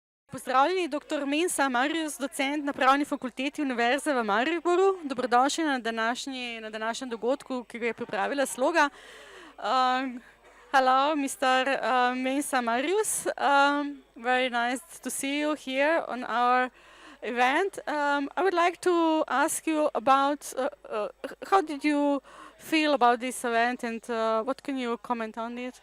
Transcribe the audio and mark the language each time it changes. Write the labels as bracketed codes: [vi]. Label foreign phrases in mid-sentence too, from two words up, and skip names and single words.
[sl] Pozdravljeni, dr. Mensah Marius, docent na Pravni fakulteti Univerze v Mariboru. Dobrodošli na današnjem dogodku, ki ga je pripravila Sloga. [en] Hello, Mr. Mensah Marius. Very nice to see you here on our event. I would like to ask you about how did you feel about this event and what can you comment on it?